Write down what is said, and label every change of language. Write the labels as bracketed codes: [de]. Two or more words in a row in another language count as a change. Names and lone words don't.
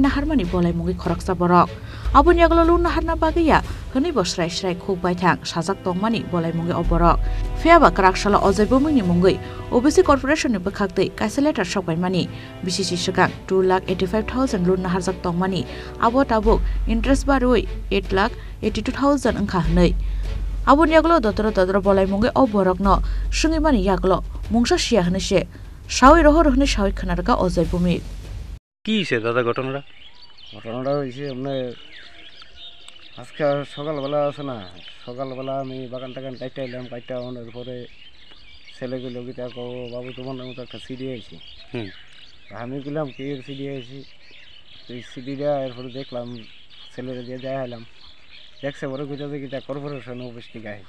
[trp] naharmani bolai mungi khoroksa borok abun yaglo loan naharna bagiya honi bosrai srai khuk baithang sajak tongmani bolai mungi oborok fiaba krakshala Ojai Bhumikni mungi OBC corporation ni bakhakte kaisa letter shokbaimani BCC Shikang 2,85,000 loan naharjak tongmani abo tabuk interest barui 8,82,000 angkha hnai Abun yaglo dotoro bolai mungi oborokno sungimani yaglo mungsa sia hnese sawi roho rohne sawi khanarka Ojai Bhumik [bn] কি হইছে দাদা ঘটনাটা হইছে মানে আজকে সকালবেলা আছে না সকালবেলা আমি বাগান টাগান কাইটা এলাম কাইটা অনেক পরে ছেলেগুলো গিয়ে কো বাবু তোমার মতো একটা সিডি আইছি আমি গেলাম কি সিডি আইছি তুই সিডিটা এরপরে দেখলাম ছেলেরা দিয়ে দেখাইলাম দেখছে বড় কইতাছে কিটা কর্পোরেশন অফিস থেকে আইছে